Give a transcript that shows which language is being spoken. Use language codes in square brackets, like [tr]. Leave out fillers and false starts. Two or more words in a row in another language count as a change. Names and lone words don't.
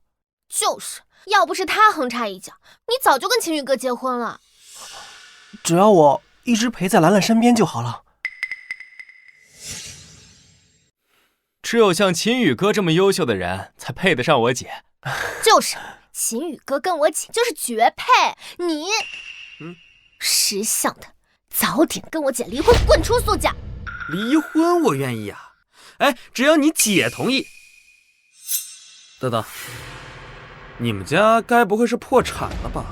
[zh] 就是，要不是他橫插一腳，你早就跟秦宇哥結婚了。只要我一直陪在蘭蘭身邊就好了。只有像秦宇哥這麼優秀的人，才配得上我姐。就是，秦宇哥跟我姐就是絕配。你，識相的，早點跟我姐離婚，滾出蘇家。離婚我願意啊。哎，只要你姐同意。等等，你們家該不會是破產了吧？